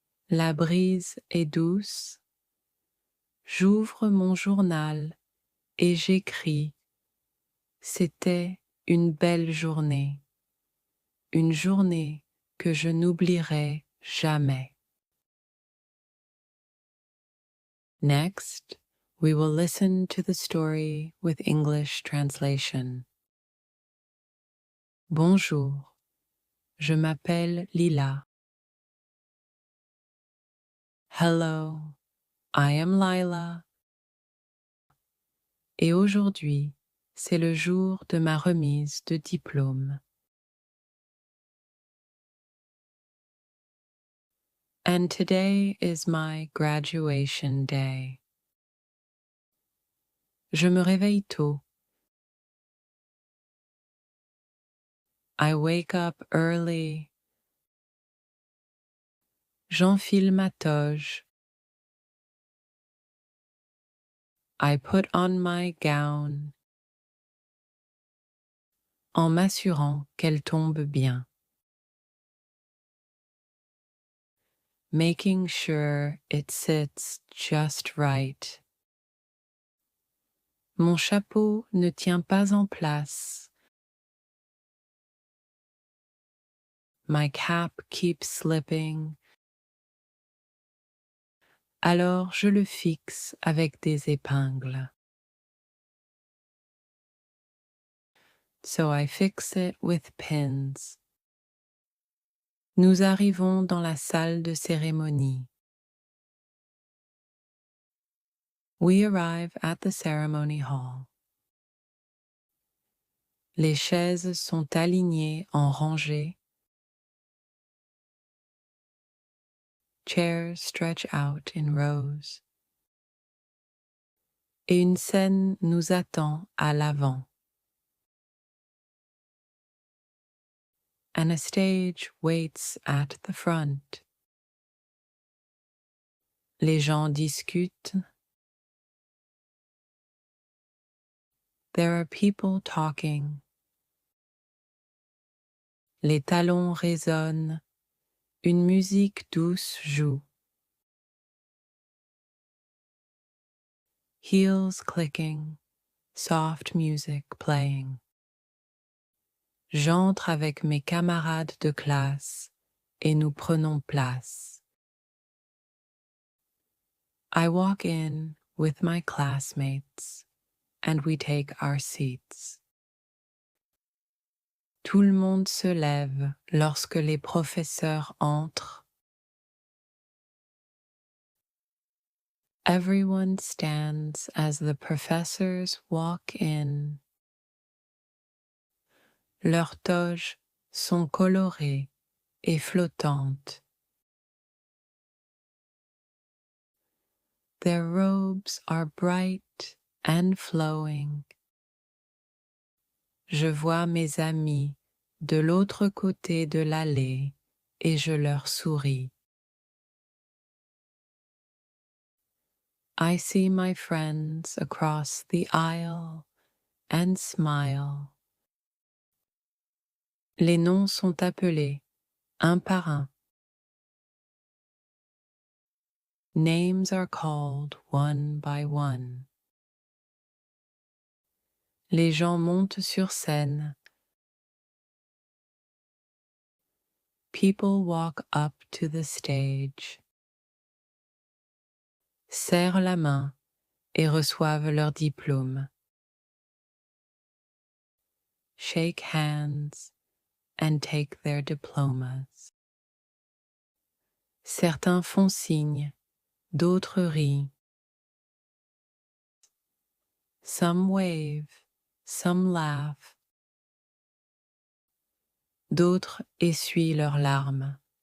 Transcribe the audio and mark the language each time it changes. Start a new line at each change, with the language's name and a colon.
French: La brise est douce. J'ouvre mon journal et j'écris. C'était une belle journée. Une journée que je n'oublierai jamais.
English: Next, we will listen to the story with English translation.
French: Bonjour, je m'appelle Lila.
English: Hello, I am Lila.
French: Et aujourd'hui, c'est le jour de ma remise de diplôme.
English: And today is my graduation day.
French: Je me réveille tôt.
English: I wake up early.
French: J'enfile ma toge.
English: I put on my gown.
French: En m'assurant qu'elle tombe bien.
English: Making sure it sits just right.
French: Mon chapeau ne tient pas en place.
English: My cap keeps slipping.
French: Alors je le fixe avec des épingles.
English: So I fix it with pins.
French: Nous arrivons dans la salle de cérémonie.
English: We arrive at the ceremony hall.
French: Les chaises sont alignées en rangées.
English: Chairs stretch out in rows.
French: Et une scène nous attend à l'avant.
English: And a stage waits at the front.
French: Les gens discutent.
English: There are people talking.
French: Les talons résonnent. Une musique douce joue.
English: Heels clicking. Soft music playing.
French: J'entre avec mes camarades de classe et nous prenons place.
English: I walk in with my classmates and we take our seats.
French: Tout le monde se lève lorsque les professeurs entrent.
English: Everyone stands as the professors walk in.
French: Leurs toges sont colorées et flottantes.
English: Their robes are bright and flowing.
French: Je vois mes amis de l'autre côté de l'allée et je leur souris.
English: I see my friends across the aisle and smile.
French: Les noms sont appelés un par un.
English: Names are called one by one.
French: Les gens montent sur scène.
English: People walk up to the stage.
French: Serrent la main et reçoivent leur diplôme.
English: Shake hands and take their diplomas.
French: Certains font signe, d'autres rient.
English: Some wave, some laugh.
French: D'autres essuient leurs larmes.